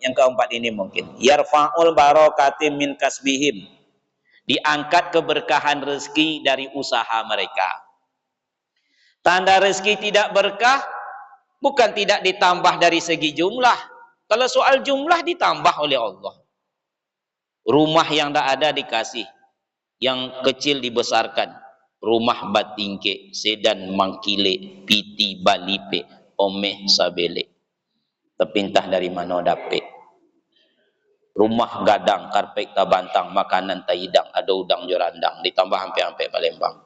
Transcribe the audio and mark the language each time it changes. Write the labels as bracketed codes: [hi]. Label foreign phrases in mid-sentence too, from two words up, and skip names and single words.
[id] Yang keempat ini mungkin [ar] يرفع البركة من كسبهم, [id] diangkat keberkahan rezeki dari usaha mereka. Tanda rezeki tidak berkah bukan tidak ditambah dari segi jumlah. Kalau soal jumlah ditambah oleh Allah. Rumah yang tak ada dikasih, yang kecil dibesarkan. [min] Rumah batingke, sedan mangkile, piti balipe, omeh sabele. [id] Terpintah dari mana dapet. Rumah gadang, karpet tabantang, makanan taidang, ada udang jorandang, ditambah hampir-hampir Palembang.